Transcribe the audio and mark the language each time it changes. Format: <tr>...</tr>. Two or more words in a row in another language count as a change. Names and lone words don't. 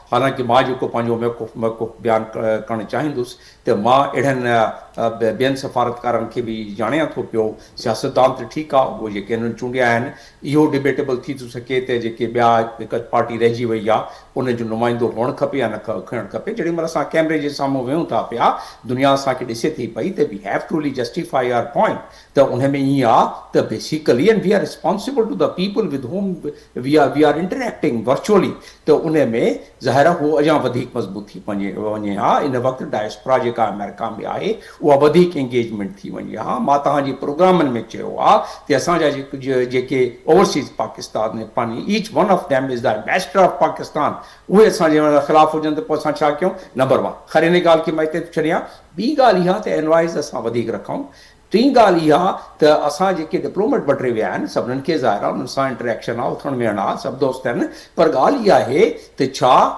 <sd>हालांकि मां जेको पंहिंजो मौक़ुफ़ बयानु करणु चाहींदुसि त मां अहिड़नि ॿियनि सफ़ारतकारनि खे बि ॼाणियां थो पियो सियासतदान त ठीकु आहे उहे जेके हिननि चूंडिया आहिनि इहो डिबेटेबल थी थो सघे त जेके ॿिया हिकु पार्टी रहिजी वई आहे उन जो नुमाइंदो हुअणु खपे या न खणणु खपे जेॾी महिल असां कैमरे जे साम्हूं वेहूं था पिया दुनिया असांखे ॾिसे थी पई त</sd> <en>we have to really justify our point</en> <sd>त उन में ईअं आहे त</sd> <en>basically and we are responsible to the people with whom we are interacting virtually</en> <sd>त उन में ज़ाहिर आहे उहो अञा वधीक मज़बूत थी वञे हा इन वक़्तु डायस्पोरा जेका अमेरिका में आहे उहा वधीक एंगेजमेंट थी वञे हा मां तव्हांजे प्रोग्रामनि में चयो आहे त असांजा जेके ओवरसीज़ पाकिस्तान में पंहिंजी</sd> <en>each one of them is the ambassador of Pakistan</en> <sd>उहे असांजे ख़िलाफ़ु हुजनि त पोइ असां छा कयूं नंबर 1 खैर इन ॻाल्हि खे मां हिते छॾियां ॿी ॻाल्हि इहा त एनवाइज़ असां वधीक रखूं टी ॻाल्हि इहा त असां जेके डिप्लोमेट बटिरे विया आहिनि सभिनीनि खे ज़ाहिर आहे उन्हनि सां इंटरेक्शन आहे उथणु वेहणु आहे सभु दोस्त आहिनि पर ॻाल्हि इहा आहे त छा</sd>